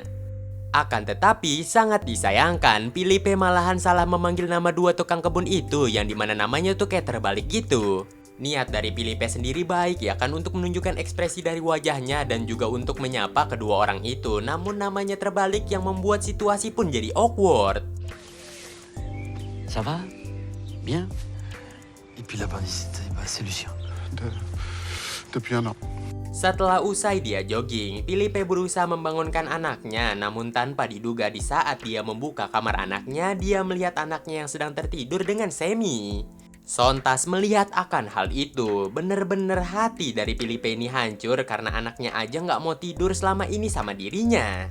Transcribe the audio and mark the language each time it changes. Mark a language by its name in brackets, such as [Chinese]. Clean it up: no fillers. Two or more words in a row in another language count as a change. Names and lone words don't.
[Indonesian] Akan tetapi sangat disayangkan, Filipe malahan salah memanggil nama 2 tukang kebun itu yang dimana namanya tuh kayak terbalik gitu. Niat dari Filipe sendiri baik ya kan untuk menunjukkan ekspresi dari wajahnya dan juga untuk menyapa kedua orang itu, namun namanya terbalik yang membuat situasi pun jadi awkward. [French] Ça va? Bien? Et puis là-bas, c'est Lucien. Depuis 1 an. [Indonesian] Setelah usai dia jogging, Filipe berusaha membangunkan anaknya, namun tanpa diduga di saat dia membuka kamar anaknya, dia melihat anaknya yang sedang tertidur dengan Semi. Sontas melihat akan hal itu, bener-bener hati dari Filipe ini hancur karena anaknya aja nggak mau tidur selama ini sama dirinya.